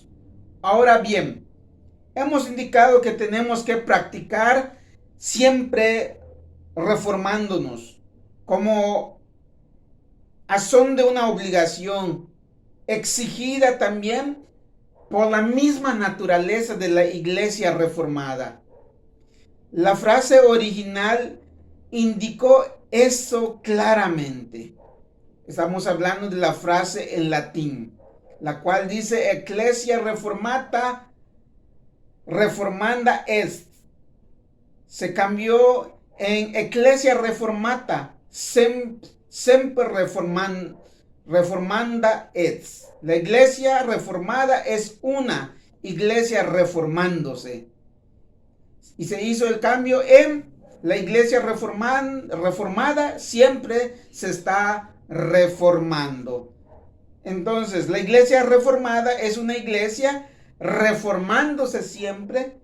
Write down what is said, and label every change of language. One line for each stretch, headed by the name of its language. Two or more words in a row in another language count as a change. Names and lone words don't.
Spanish: Ahora bien, hemos indicado que tenemos que practicar siempre reformándonos como a son de una obligación exigida también por la misma naturaleza de la iglesia reformada. La frase original indicó eso claramente. Estamos hablando de la frase en latín, la cual dice
Latin: Ecclesia reformata, reformanda est.
Spanish: Se cambió en
Latin: Ecclesia reformata, sempre reformanda est.
Spanish: La iglesia reformada es una iglesia reformándose. Y se hizo el cambio en la iglesia reformada siempre se está reformando. Entonces, la iglesia reformada es una iglesia reformándose siempre.